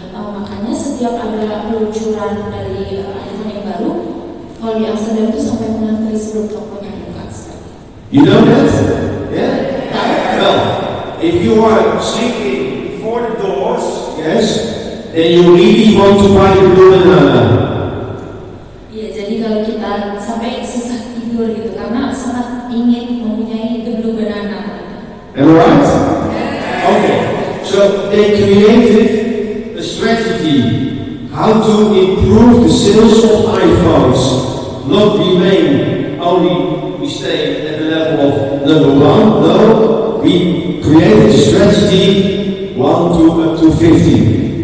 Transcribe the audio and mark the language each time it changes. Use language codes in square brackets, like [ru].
[id] Makanya setiap ada peluncuran dari iPhone yang baru, kalau di Amsterdam itu sampai mengantri sebelum tokonya buka. [en] You know that? Yeah? Well, if you are sleeping before the doors, yes, then you really want to buy the blue banana. [id] Iya, jadi kalau kita sampai susah tidur gitu, karena sangat ingin mempunyai [en] the blue banana. Am I right? Okay. So they created a strategy how to improve the sales of iPhones, not remain only we stay at the level of number 1. No, we created a strategy 1 to up to 50.